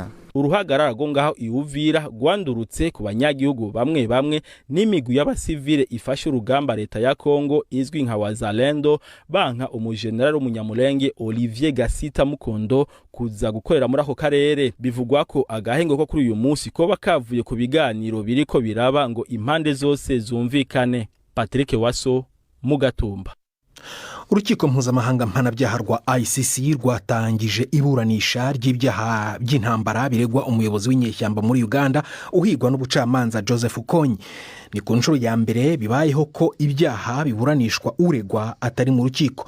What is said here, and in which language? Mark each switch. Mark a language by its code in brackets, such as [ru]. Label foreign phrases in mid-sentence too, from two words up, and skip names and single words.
[rn] Uruhagarara rwo ngaho iwuvira rwandurutse ku banyagihugu bamwe bamwe n'imigwi y'abasivile ifashe urugamba leta ya Kongo izwi nka Wazalendo banka umujenerali w'umunyamulenge Olivier Gasita Mukondo kuza gukorera muri ako karere. Bivugwa ko agahengo ko kuri uyu munsi ko bakavuye ku biganiro biriko biraba ngo impande zose zumvikane. Patrick Waso mu Gatumba. Urukiko mpuzamahanga mpanabyaha rwa ICC rwatangije iburanisha ry'ibyaha by'intambara biregwa umuyobozi w'inyeshyamba muri Uganda uhigwa n'ubucamanza Joseph Kony. Ni ku nshuro ya mbere bibayeho ko ibyaha biburanishwa uregwa atari mu rukiko.